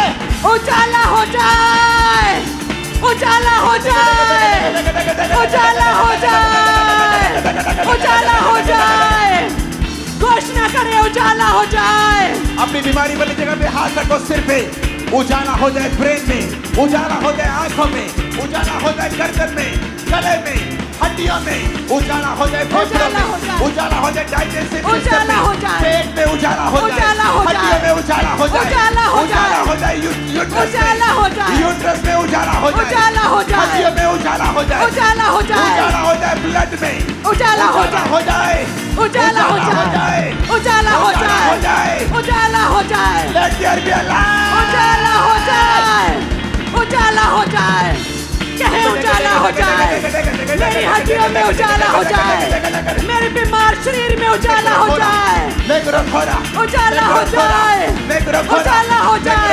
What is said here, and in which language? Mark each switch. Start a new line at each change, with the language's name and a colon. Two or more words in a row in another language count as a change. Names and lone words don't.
Hindi: उजाला हो जाए, उजाला हो जाए, उजाला हो जाए, उजाला हो जाए। घोषणा करें, उजाला हो जाए। अपनी बीमारी वाली जगह पे हाथ रखो, सिर पे उजाला हो जाए, ब्रेन में उजाला हो जाए, आंखों में उजाला हो जाए, गर्दन में, गले में, हड्डियों में उजाला हो जाए, फेफड़ों में उजाला हो जाए, डाइजेस्टिव उजाला हो जाए, पेट में उजाला हो जाए, उजाला हो जाए, हड्डियों में उजाला हो जाए, उजाला हो जाए, उजाला हो जाए, उजाला हो जाए, यूट्रस में उजाला हो जाए, उजाला हो जाए, हड्डियों में उजाला हो जाए, उजाला हो जाए, उजाला हो जाए, ब्लड में उजाला हो जाए, उजाला हो जाए, उजाला हो जाए, उजाला हो जाए,
English: Let there be a light.
Hindi: उजाला हो जाए, उजाला हो जाए। कहे उजाला हो जाए। मेरी हड्डियों में उजाला हो जाए। मेरे बीमार शरीर में उजाला हो जाए। उजाला हो जाए, उजाला हो जाए।